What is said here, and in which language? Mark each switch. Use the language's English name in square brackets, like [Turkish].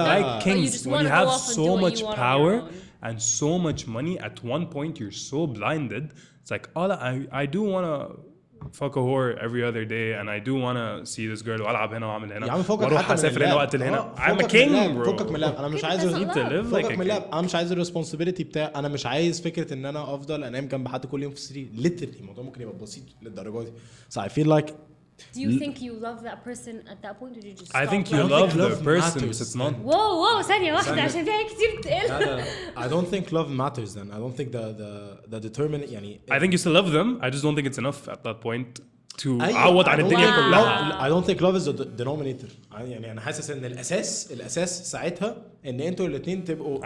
[English] like kings when you have so much power and so much money at one point you're so blinded it's like all I do want to fuck a whore every other day and I do want to see this girl [Arabic] والعب هنا واعمل هنا واروح اسافر هنا وقت هنا [English] I'm a king bro [Arabic] فكك من اللعب انا مش عايز فكك من اللعب انا مش عايز الريسبونسبيلتي بتاع انا مش عايز فكره ان انا افضل انام جنب حد كل يوم في السرير literally الموضوع ممكن يبقى بسيط للدرجه دي [English] so I feel like do you think you love that person at that point or did you just I think you love the person but it's not [Arabic] whoa ثانية واحدة عشان في حاجات كتير بتقل [English] لا I don't think love matters then I don't think the determinant يعني I think you still love them I just don't think it's enough at that point to [Arabic] عوض عن الدنيا كلها [English] I don't think love is the denominator [Arabic] يعني أنا حاسس إن الأساس ساعتها إن أنتوا الاتنين تبقوا